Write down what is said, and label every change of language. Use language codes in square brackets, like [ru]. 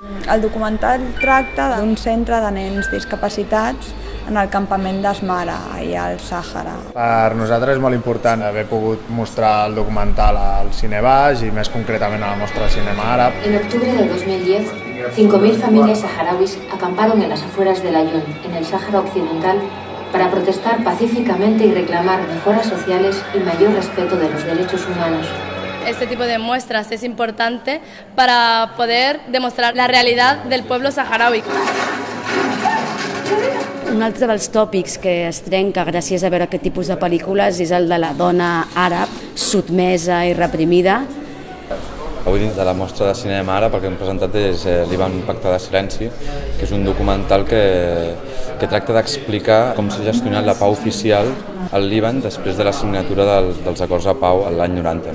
[ca] El documental tracta d'un centre de nens discapacitats en el campament d'Asmara, allà al Sàhara. Per nosaltres és molt important haver pogut mostrar el documental al Cinebaix i més concretament a la mostra de cinema àrab. [es] En octubre de 2010, 5.000 familias saharauis acamparon en las afueras de Laayoune, en el Sáhara Occidental, para protestar pacíficamente y reclamar mejoras sociales y mayor respeto de los derechos humanos. Este tipo de muestras es importante para poder demostrar la realidad del pueblo saharaui. [ca] Un altre dels tòpics que es trenca gràcies a veure aquest tipus de pel·lícules és el de la dona àrab sotmesa i reprimida. Avui dins de la mostra de cinema àrab el que hem presentat és l'Ivan Pacte de Silenci, que és un documental que tracta d'explicar com s'ha gestionat la pau oficial al Líban després de la signatura dels acords de pau l'any 90.